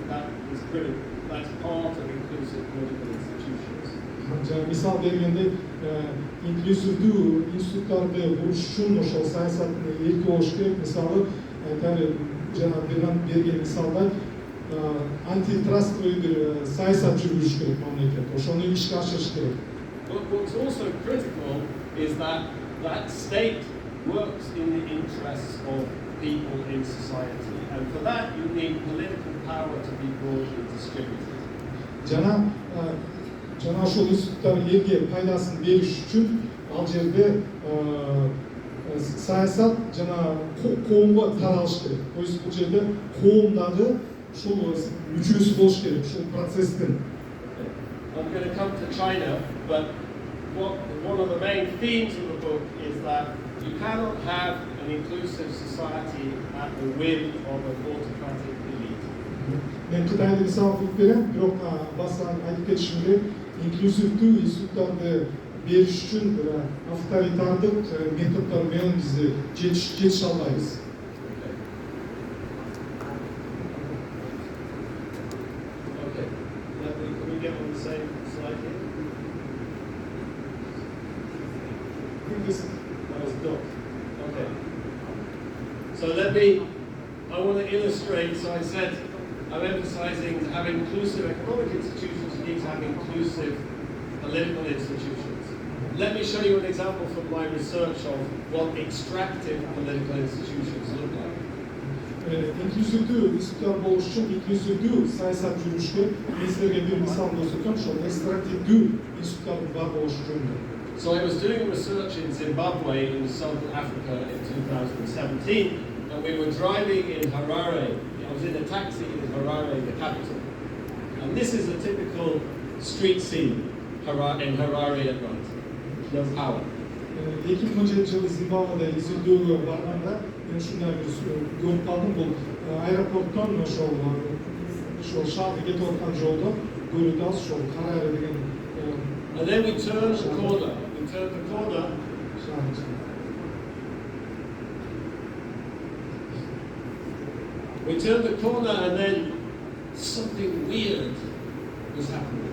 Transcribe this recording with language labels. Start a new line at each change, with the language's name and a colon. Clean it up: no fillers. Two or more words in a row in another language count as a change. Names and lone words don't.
English: That is critical. That's part of inclusive political institutions.
Kyrgyz: Мисал бергенде, инклюзивдүү институттарды куруш үчүн ошол саясаттын эрки болуш керек. Мисалы, жана берген мисалда антитрастовый бир саясат жүргүзүш керек мамлекет. Ошону ишке ашырыш керек.
English: But what's also critical is that that state works in the interests of people in society, and for that you need political power to be broadly distributed.
Kyrgyz: Жана ошол институттар элге пайдасын бериш үчүн ал жерде саясат жана коомго таралыш керек.
Russian: То есть
Kyrgyz: бул жерде коомдагы ушул мүчөсү болуш керек, ушул процесстин.
English: I'm going to come to China, but one of the main themes of the book is that you cannot have an inclusive society at the whim of an autocratic elite.
Kyrgyz: Мен Кытайды мисал кылып берем, бирок башынан айтып кетишим керек, инклюзивдүү институттарды бериш үчүн бир авторитардык методдор менен биз жетише албайбыз.
English: Can we get on the same slide here? I think this was dot. Okay. So I want to illustrate, so I said, I'm emphasizing to have inclusive economic institutions, you need to have inclusive political institutions. Let me show you an example from my research of what extractive political institutions look like.
Kyrgyz: Инклюзивдүү институттар болуш үчүн инклюзивдүү саясат жүрүшкө мен силерге бир мисал көрсөтөм, ошол экстрактивдүү институттардын бар болушу жөнүндө.
English: So I was doing research in Zimbabwe in Southern Africa in 2017, and we were driving in Harare. I was in a taxi in Harare, the capital. And this is a typical street scene in Harare at night. No power.
Kyrgyz: 2017 Зимбабведе изилдөөгө барганда мен ушундай бир көрүп калдым. Бул аэропорттон ошол шаарга кетип аткан жолдо көрүп алсыз ошол Хараре деген.
English: And then we turned the corner. We turned the corner and then something weird was happening.